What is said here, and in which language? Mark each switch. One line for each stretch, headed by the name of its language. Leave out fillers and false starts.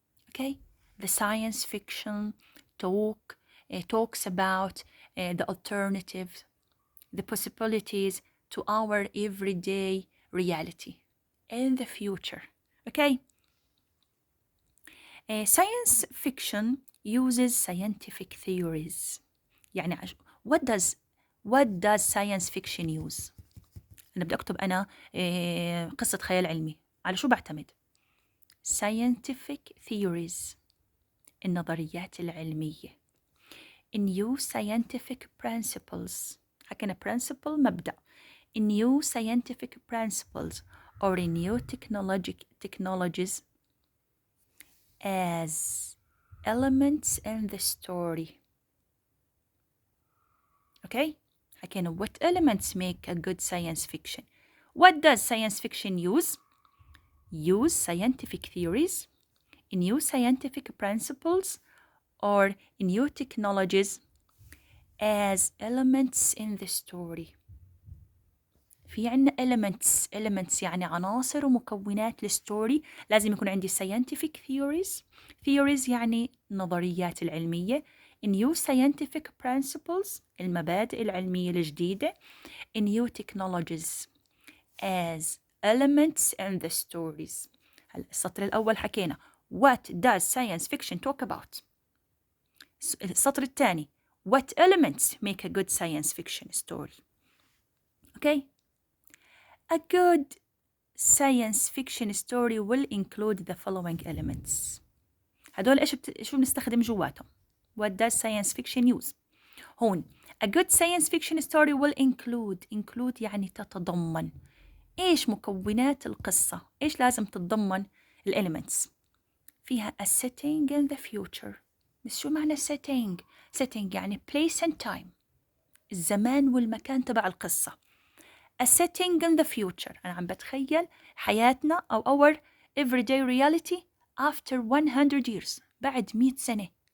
English: Okay, the science fiction talks about the alternatives, the possibilities to our everyday reality in the future. Okay, science fiction uses scientific theories.
Arabic: يعني
English: what does science fiction use?
Arabic: أنا بدي أكتب أنا قصة خيال علمي، على شو بعتمد؟
English: scientific theories،
Arabic: النظريات العلمية.
English: new scientific principles،
Arabic: حكينا
English: principle
Arabic: مبدأ.
English: new scientific principles or new technologies as elements in the story. Okay?
Arabic: حكينا
English: what elements make a good science fiction. What does science fiction use? Use scientific theories, new scientific principles, or new technologies as elements in the story.
Arabic: في عنا elements يعني عناصر ومكونات الستوري. لازم يكون عندي
English: scientific theories
Arabic: يعني نظريات العلمية،
English: new scientific principles
Arabic: المبادئ العلمية الجديدة،
English: new technologies as elements in the stories.
Arabic: هلا السطر الأول حكينا
English: what does science fiction talk about.
Arabic: السطر الثاني
English: what elements make a good science fiction story. Okay. A good science fiction story will include the following elements.
Arabic: هدول شو بنستخدم جواتهم.
English: What does science fiction use؟
Arabic: هون
English: a good science fiction story will include
Arabic: يعني تتضمن. إيش مكونات القصة؟ إيش لازم تتضمن elements؟ فيها
English: a setting in the future.
Arabic: بس شو معنى setting يعني
English: place and time،
Arabic: الزمان والمكان تبع القصة.
English: A setting in the future،
Arabic: أنا عم بتخيل حياتنا أو
English: our everyday reality after 100 years،
Arabic: بعد 100 سنة.